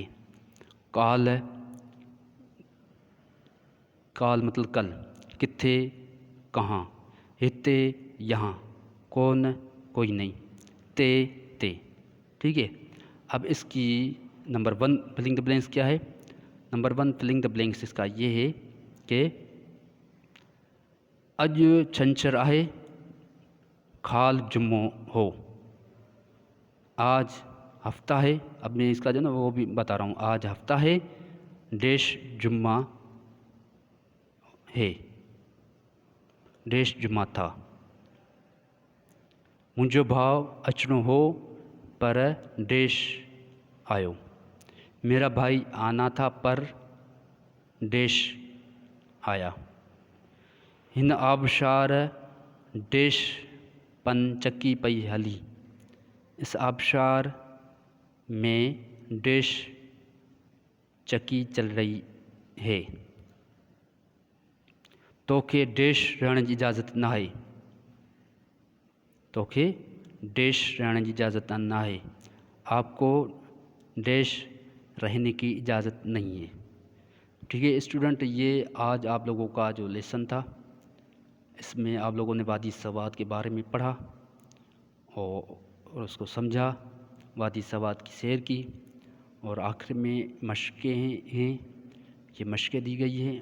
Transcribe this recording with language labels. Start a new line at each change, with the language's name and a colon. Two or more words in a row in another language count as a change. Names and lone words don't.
Urdu: کال ہے، کال مطلب کل، کتھے کہاں، ہتے یہاں، کون کوئی نہیں، تے. ٹھیک ہے. اب اس کی نمبر 1
English: filling the blanks
Urdu: کیا ہے? نمبر 1
English: filling the blanks
Urdu: اس کا یہ ہے کہ
Sindhi: अज छंछर आहे, खाल जुम्मो हो।
Urdu: آج ہفتہ ہے، اب میں اس کا جو نا وہ بھی بتا رہا ہوں. آج ہفتہ ہے، ڈیش جمعہ ہے، ڈیش جمعہ تھا.
Sindhi: मुंहिंजो भाव अचणो हो पर डेश आयो।
Urdu: میرا بھائی آنا تھا پر ڈیش آیا.
Sindhi: हिन आबशार डेश पनचक्की पई हली।
Urdu: اس آبشار میں ڈیش چکی چل رہی ہے.
Sindhi: तोखे डेश रहण जी इजाज़त न आहे।
Urdu: توکھے ڈیش رہنے کی اجازت نا ہے. آپ کو ڈیش رہنے کی اجازت نہیں ہے. ٹھیک ہے اسٹوڈنٹ، یہ آج آپ لوگوں کا جو لیسن تھا، اس میں آپ لوگوں نے وادی سوات کے بارے میں پڑھا اور اس کو سمجھا، وادی سوات کی سیر کی، اور آخر میں مشقیں ہیں، یہ مشقیں دی گئی ہیں.